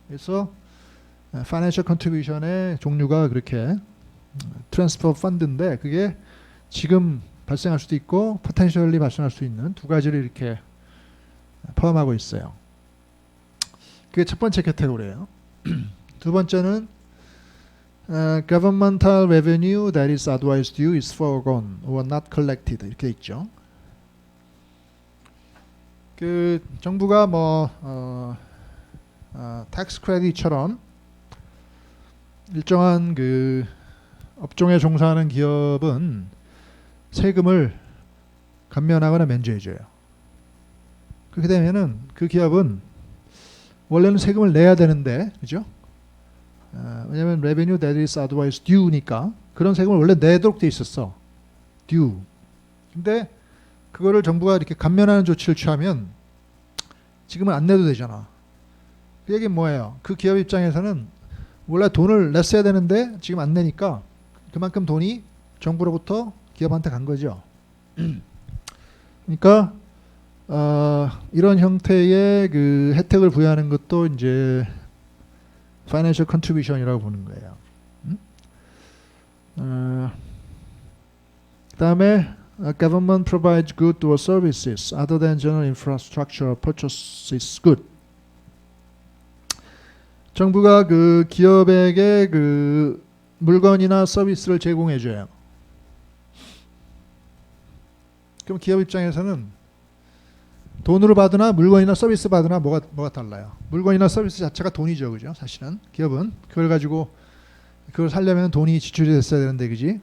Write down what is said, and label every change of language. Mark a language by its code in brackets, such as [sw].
[ko] 그래서 Financial Contribution의 종류가 그렇게 트랜스퍼 펀드인데 그게 지금 발생할 수도 있고 포텐셜리 발생할 수 있는 두 가지를 이렇게 포함하고 있어요. 그게 첫 번째 캐테고리예요. [en] 두 번째는 governmental revenue that is otherwise due is foregone or not collected [ko] 이렇게 있죠. 그 정부가 뭐 tax credit처럼 일정한 그 업종에 종사하는 기업은 세금을 감면하거나 면제해줘요. 그렇게 되면은 그 기업은 원래는 세금을 내야 되는데, 그죠? 왜냐하면 [en] revenue that is otherwise due [ko] 니까 그런 세금을 원래 내도록 돼 있었어. [en] due. [ko] 근데 그거를 정부가 이렇게 감면하는 조치를 취하면 지금은 안 내도 되잖아. 그 얘기는 뭐예요? 그 기업 입장에서는 원래 돈을 냈어야 되는데 지금 안 내니까 그만큼 돈이 정부로부터 기업한테 간 거죠. 그러니까 이런 형태의 그 혜택을 부여하는 것도 이제 Financial Contribution이라고 보는 거예요. [en] 그다음에 Government provides goods or services other than general infrastructure purchases good. [ko] 정부가 그 기업에게 그 물건이나 서비스를 제공해 줘요. 그럼 기업 입장에서는 돈으로 받으나 물건이나 서비스 받으나 뭐가 달라요? 물건이나 서비스 자체가 돈이죠, 그죠? 사실은 기업은 그걸 가지고 그걸 살려면 돈이 지출이 됐어야 되는데, 그지?